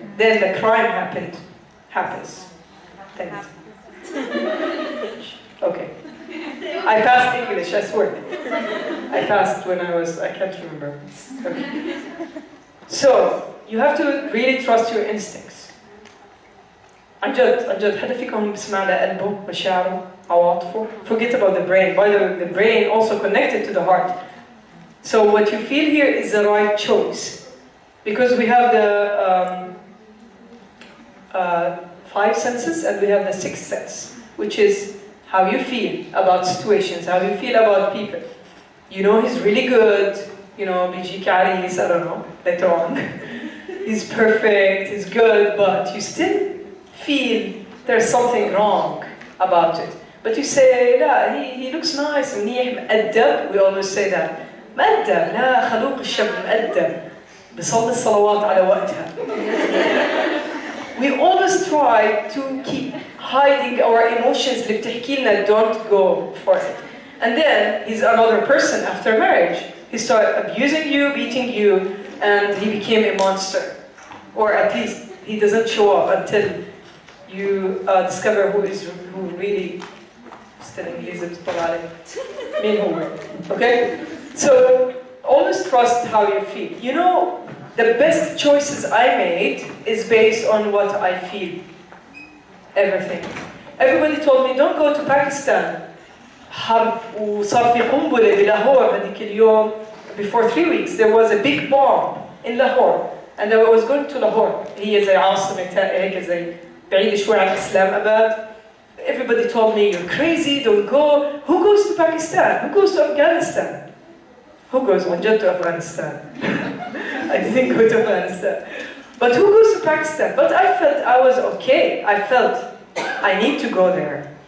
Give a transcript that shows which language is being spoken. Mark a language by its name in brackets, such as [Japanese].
[English] Then the crime happens. Thanks. Okay. I passed English, I swear. I passed when I can't remember. Okay. So, you have to really trust your instincts. [Arabic] عن جد حدا فيكم بسمع لقلبه مشاعره عواطفه. [English] Forget about the brain. By the way, the brain also connected to the heart. So what you feel here is the right choice. Because we have the 5 senses and we have the 6th sense, which is how you feel about situations, how you feel about people. You know he's really good, you know, [Arabic] بيجيك عريس, [English] I don't know, later on. He's perfect, he's good, but you still feel there's something wrong about it. But you say, لا, he looks nice, [Arabic] منيح, مؤدب. [English] We always say that. [Arabic] مؤدب, لا, خلوق الشاب مؤدب. بيصلي الصلوات على وقتها. [English] We always try to keep hiding our emotions [Arabic] اللي بتحكي لنا [English] don't go for it. And then he's another person after marriage. He started abusing you, beating you, and he became a monster. Or at least he doesn't show up until you discover who really still English [Arabic] بتطلع عليه مين هو. [English] Okay? So always trust how you feel. You know, the best choices I made is based on what I feel. Everything. Everybody told me don't go to Pakistan. [Arabic] حرب وصار في قنبلة بلاهور هذيك اليوم. [English] Before 3 weeks there was a big bomb in Lahore. And I was going to Lahore. [Arabic] هي زي عاصمة هيك زي بعيدة شوي عن إسلام أباد. [English] Everybody told me you're crazy, don't go. Who goes to Pakistan? Who goes to Afghanistan? Who goes [Arabic] عن جد [English] to Afghanistan? I didn't go to Afghanistan. But who goes to Pakistan? But I felt I was okay. I felt I need to go there.